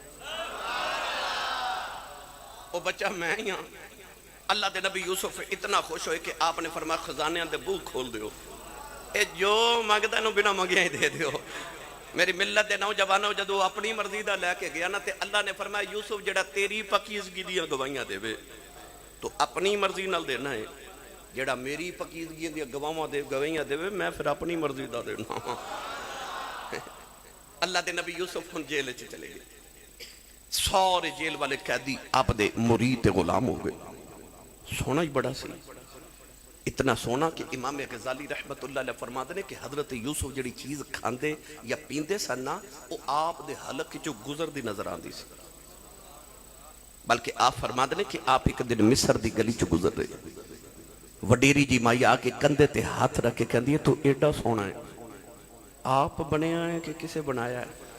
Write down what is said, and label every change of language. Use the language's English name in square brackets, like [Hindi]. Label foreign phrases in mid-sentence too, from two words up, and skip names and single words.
[Punjabi] وہ بچہ میں ہی ہاں اللہ کے نبی یوسف اتنا خوش ہوئے کہ آپنے فرمایا خزانے دے بوہے کھول دیو اے جو منگدا نوں بنا منگیا ہی دے دیو میری ملت کے نوجوانو جدوں اپنی مرضی کا لیکے گیا نا تو اللہ نے فرمایا یوسف جیہڑا تیری پاکیزگی دی گواہیاں دیوے تو اپنی مرضی نال دینا ہے جیہڑا میری پاکیزگی دی گواہیاں دیوے میں فیر اپنی مرضی کا دینا اللہ کے نبی یوسف ہن جیل چ چلے گئے سارے جیل والے قیدی آپدے مرید تے غلام ہو گئے سونا ہی بڑا سی اتنا سونا کہ امام غزالی [Arabic] رحمة الله عليه [Punjabi] فرماتے ہیں کہ حضرت یوسف جیہڑی چیز کھاندے یا پیندے سن نا وہ آپ دے حلق چوں گزردی نظر آتی سی بلکہ آپ فرماتے ہیں کہ آپ اک دن مصر کی گلی چ گزر رہے وڈیری جی مائی آکے کندھے تے ہتھ رکھ کے کہتی ہے تو ایڈا سونا ہے آپ بنیا ہے کہ کسے بنایا ہے